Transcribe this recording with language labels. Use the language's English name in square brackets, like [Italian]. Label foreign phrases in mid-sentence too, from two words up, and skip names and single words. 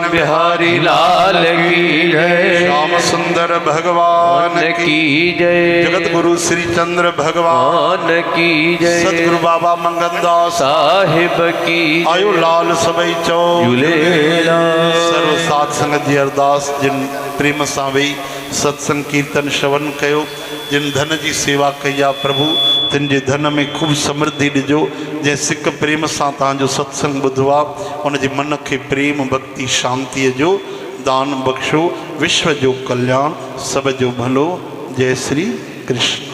[Hindi] बिहारी लाल की जय श्याम सुंदर भगवान की की जय जगत गुरु श्री चंद्र भगवान मान की जय सतगुरु बाबा मंगनदास साहिब की [Sindhi] आयो लाल सबई चौ झूलेलाल सर्व साध संगत जी अरदास जिन प्रेम सां वेही सत्संग कीर्तन श्रवण कयो जिन धन जी सेवा कई आहे प्रभु तिन जे धन में खूब समृद्धि ॾिजो जंहिं सिक प्रेम सां तव्हांजो सत्संग ॿुधो आहे उनजे मन खे प्रेम भक्ति शांतीअ जो दान बख़्शो विश्व जो कल्याण सब जो भलो जय श्री कृष्ण।